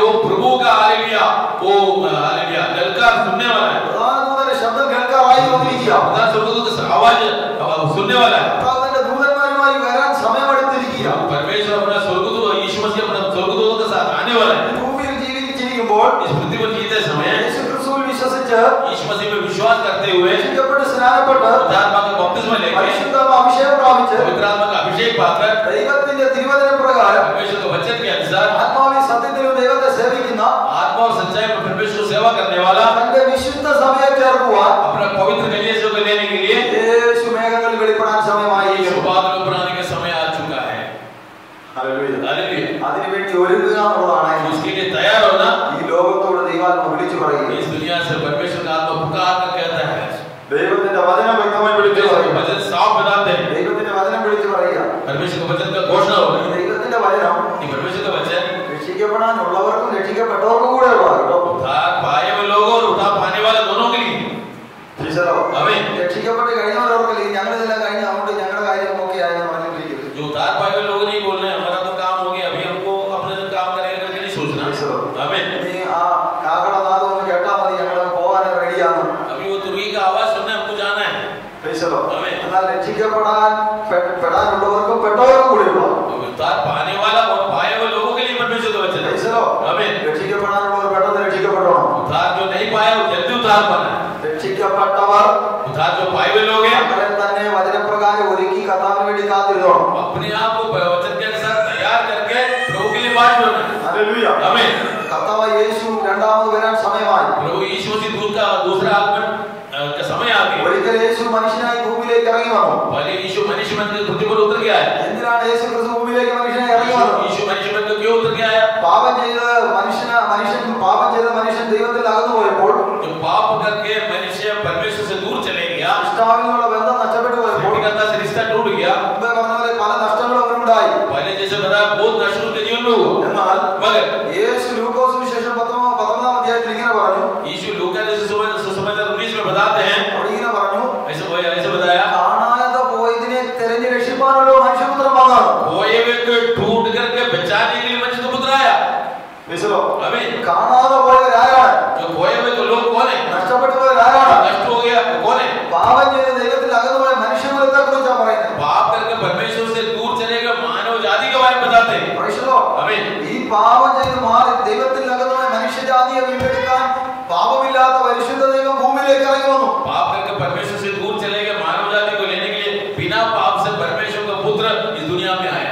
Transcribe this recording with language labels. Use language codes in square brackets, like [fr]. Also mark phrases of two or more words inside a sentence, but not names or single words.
[hi] वो प्रभु का हालेलुया, वो हालेलुया ललकार सुनने वाला है. [ml] പ്രധാന ദൂതന്റെ ശബ്ദം കേൾക്കാറായി വന്നിരിക്കുക. [hi] प्रधान स्वर्गदूत का आवाज सुनने वाला है. [ml] കർത്താവിന്റെ ദൂതന്മാരുമായി വരാൻ സമയം അടുത്തിരിക്കുക. [hi] परमेश्वर अपना स्वर्गदूत यीशु मसीह अपना स्वर्गदूतों के साथ आने वाला है. [ml] ഭൂമിയിൽ ജീവിച്ചിരിക്കുമ്പോൾ [hi] इस पृथ्वी पर जीते समय [ml] യേശു ക്രിസ്തുവിൽ വിശ്വസിച്ച് [hi] यीशु मसीह में विश्वास करते हुए [ml] രക്ഷിക്കപ്പെട്ട് സ്നാനപ്പെട്ട് [hi] पवित्र आत्मा का बपतिस्मा लेके [ml] പരിശുദ്ധാത്മ അഭിഷേകം പ്രാപിച്ച് [hi] पवित्र आत्मा का अभिषेक पाकर [ml] ദൈവത്തിന്റെ തിരുവചന പ്രകാരം [hi] परमेश्वर के वचन के अनुसार [ml] ആത്മാവിൽ സത്യത്തിലും ദൈവത്തെ സേവിക്കുന്ന [hi] आत्मा और सच्चाई में परमेश्वर को सेवा करने वाला [ml] തന്റെ വിശുദ്ധ സഭയെ ചേർക്കുവാൻ [hi] अपना पवित्र कलीसिया को लेने के लिए [ml] യേശു മേഘങ്ങളിൽ വെളിപ്പെടാൻ സമയമായി. [hi] यीशु बादलों पर आने का समय आ चुका है. [ml] ഹല്ലേലൂയ. [hi] हालेलुया. [ml] അതിനുവേണ്ടി ഒരുങ്ങുക എന്നുള്ളതാണ് [hi] उसके लिए तैयार होना. [ml] ഈ ലോകത്തോട് ദൈവാത്മ വിളിച്ചു പറയുക. [hi] इस दुनिया से परमेश्वर का आत्मा पुकार कर कहता है. [ml] ദൈവത്തിന്റെ വചനം വ്യക്തമായി വിളിച്ചു [hi] परमेश्वर [ml] പറയുക. [hi] का वचन साफ बताते हैं. [ml] ദൈവത്തിന്റെ വചനം വിളിച്ചു പറയുക. [hi] परमेश्वर के वचन का घोषणा [ml] ഈ [hi] होगा. [ml] ദൈവത്തിന്റെ വചനം [hi] ये परमेश्वर का वचन [ml] രക്ഷിക്കപ്പെടാനുള്ളവർക്കും രക്ഷിക്കപ്പെട്ടവർക്കും കൂടെ ഉള്ളതാണ്. [hi] उद्धार पाए हुए लोगों और उद्धार पाने वाले दोनों के लिए. आमीन. [ml] രക്ഷിക്കപ്പെട്ട് കഴിഞ്ഞവർക്ക് ഞങ്ങൾ ഇതെല്ലാം കഴിഞ്ഞ് അങ്ങോട്ട് ഞങ്ങളുടെ കാര്യം ഒക്കെ ആയെന്ന് പറഞ്ഞിരിക്കുന്നത്. [hi] जो उद्धार पाए हुए लोग नहीं बोल रहे हमारा तो काम हो गया, अभी हमको अपने काम करेंगे करके नहीं सोचना. आमीन. [ml] ഇനി ആ കാഹളനാദം ഒന്ന് കേട്ടാൽ മതി, ഞങ്ങൾ പോകാൻ റെഡിയാണ്. [hi] अभी वो तुर्की का आवाज सुनने हमको जाना है. आमीन. [ml] എന്നാൽ രക്ഷിക്കപ്പെടാനുള്ളവർക്കും പെട്ടവർക്കും കൂടെ ഉള്ള [hi] उद्धार पाने वाला और पाए हुए लोगों के लिए परमेश्वर का वचन है. आमीन. [ml] രക്ഷിക്കപ്പെടാനുള്ളവർ പെട്ടെന്ന് രക്ഷിക്കപ്പെടണം. [hi] उद्धार जो नहीं पाया वो जल्दी उद्धार पाना है. [ml] രക്ഷിക്കപ്പെട്ടവർ [hi] उद्धार जो पाए हुए लोग हैं [ml] അവരെ തന്നെ വചനപ്രകാരം ഒരുക്കി കർത്താവിന് വേണ്ടി കാത്തിരുന്നോണം. [hi] अपने आप को वचन के अनुसार तैयार करके प्रभु के लिए बाट जोड़ना है. [ml] ഹല്ലേലൂയ. [hi] आमीन. [ml] കർത്താവ് യേശു രണ്ടാമത് വരാൻ സമയമായി. [hi] प्रभु यीशु मसीह दूत का दूसरा आगमन का समय आ गया. [ml] ഒരിക്കൽ യേശു മനുഷ്യനായി ഭൂമിയിലേക്ക് ഇറങ്ങി വന്നു. [hi] पहले यीशु मनुष्य बन के पृथ्वी पर उतर के आया. [ml] എന്തിനാണ് യേശു ക്രിസ്തു ഭൂമിയിലേക്ക് മനുഷ്യനായി ഇറങ്ങി വന്നത്? [hi] यीशु मनुष्य बन के क्यों उतर के आया? [ml] പാപം ചെയ്ത മനുഷ്യൻ ദൈവത്തിൽ അകന്നു പോയപ്പോൾ, [hi] जो पाप करके मनुष्य परमेश्वर से दूर चले गया, [ml] ഇഷ്ടാവിനുള്ള ബന്ധം നഷ്ടപ്പെട്ടു പോയപ്പോൾ, [hi] सृष्टिकर्ता से रिश्ता टूट गया. [ml] മുമ്പേ പറഞ്ഞ പോലെ പല നഷ്ടങ്ങളും അവനുണ്ടായി. [hi] पहले जैसे बताया बहुत नष्ट उनके जीवन में हुआ. [ml] എന്നാൽ [hi] मगर [ml] യേശു ലൂക്കോസ് സുവിശേഷം 19-ാം അധ്യായത്തിൽ ഇങ്ങനെ പറഞ്ഞു. [hi] यीशु लूका जैसे सुसमाचार 19 में बताते हैं, [ml] അവിടെ ഇങ്ങനെ പറഞ്ഞു, [hi] ऐसे बताया, [ml] കാണാതെ പോയതിനെ തെരഞ്ഞു രക്ഷിപ്പാനല്ലോ മനുഷ്യപുത്രൻ വന്നത്. [hi] खोए हुए को ढूंढ करके बचाने के लिए मनुष्य का पुत्र आया. आमीन. [ml] കാണാതെ പോയവരാരാണ്? [hi] जो खोए हुए को लोग कौन है? [ml] നഷ്ടപ്പെട്ടു പോയവരാരാണ്? [hi] नष्ट हो गया कौन है? [ml] പാപം ചെയ്ത് ദൈവത്തിൽ അകന്നു പോയ മനുഷ്യകുലത്തെ കുറിച്ചാണ് പറയുന്നത്. [hi] पाप करके परमेश्वर से दूर चले गए मानव जाति के बारे में बताते हैं. आमीन. [ml] ഈ പാപം ചെയ്ത് മാറി ദൈവത്തിൽ അകന്നു പോയ മനുഷ്യജാതിയെ വീണ്ടെടുക്കാൻ പാപമില്ലാത്ത പരിശുദ്ധ ദൈവം ഭൂമിയിലേക്ക് ഇറങ്ങി വന്നു. [hi] पाप करके परमेश्वर से दूर चले गए मानव जाति को लेने के लिए बिना पाप से परमेश्वर का पुत्र इस दुनिया में आया.